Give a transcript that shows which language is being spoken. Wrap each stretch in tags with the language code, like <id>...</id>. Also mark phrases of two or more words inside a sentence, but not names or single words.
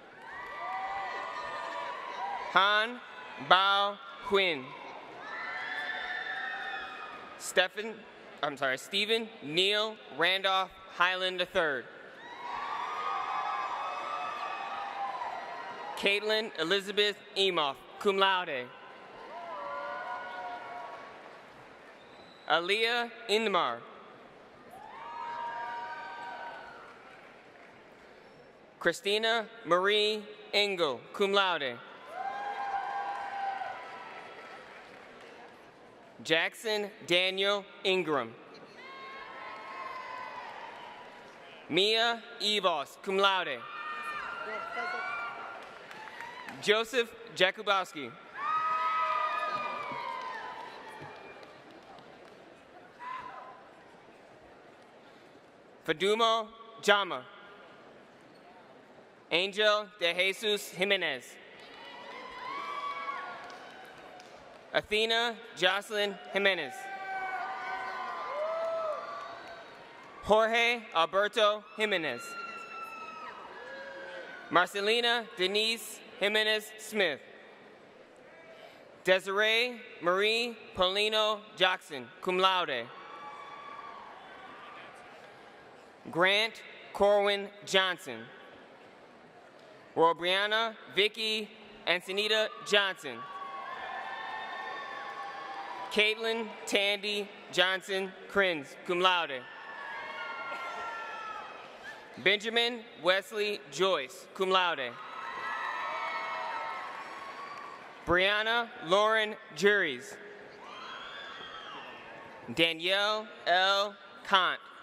<en>Han Bao Huynh. Stephen Neil Randolph Highland III. Caitlin Elizabeth Emoff,</en> <la>cum laude.</la> <en>Aaliyah Inmar. Christina Marie Engel,</en> <la>cum laude.</la> <en>Jackson Daniel Ingram. Mia Evos,</en> <la>cum laude.</la> <en>Joseph Jakubowski. Fadumo Jama. Angel de Jesus Jimenez. Athena Jocelyn Jimenez. Jorge Alberto Jimenez. Marcelina Denise Jimenez Smith. Desiree Marie Polino Jackson,</en> <la>cum laude.</la> <en>Grant Corwin Johnson. Robriana Vicky Antonita Johnson. Caitlin Tandy Johnson Crins,</en> <la>cum laude.</la> <en>Benjamin Wesley Joyce,</en> <la>cum laude.</la> <en>Brianna Lauren Juries. Danielle L. Kant.</en>